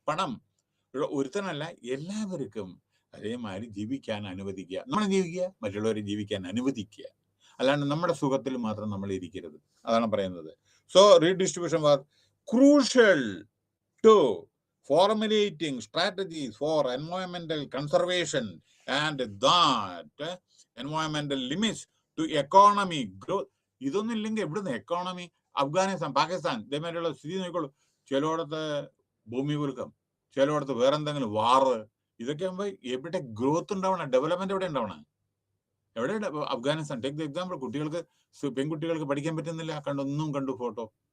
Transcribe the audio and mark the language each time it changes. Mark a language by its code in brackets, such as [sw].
[ml] പണം ഒരുത്തനല്ല, എല്ലാവർക്കും അതേമാതിരി ജീവിക്കാൻ അനുവദിക്കുക. നമ്മൾ ജീവിക്കുക, മറ്റുള്ളവരെ ജീവിക്കാൻ അനുവദിക്കുക. അല്ലാണ്ട് നമ്മുടെ സുഖത്തിൽ മാത്രം നമ്മൾ ഇരിക്കരുത്. അതാണ് പറയുന്നത്. [en] So redistribution was crucial to formulating strategies for environmental conservation and that environmental limits to economic growth. [ml] ഇതൊന്നും ഇല്ലെങ്കിൽ എവിടുന്ന് എക്കോണമി? അഫ്ഗാനിസ്ഥാൻ, പാകിസ്ഥാൻ ഇതേമാതിരിയുള്ള സ്ഥിതി നോക്കിക്കോളൂ. ചിലയിടത്ത് ഭൂമി കുലുക്കം, ചിലയിടത്ത് വേറെന്തെങ്കിലും വാറ്. ഇതൊക്കെ ആകുമ്പോൾ എവിടെ ഗ്രോത്ത് ഉണ്ടാവണം, ഡെവലപ്മെന്റ് എവിടെ ഉണ്ടാവണം? എവിടെ? Afghanistan [en] Take the example. [ml] പെൺകുട്ടികൾക്ക് പഠിക്കാൻ പറ്റുന്നില്ല, കണ്ടു ഫോട്ടോ.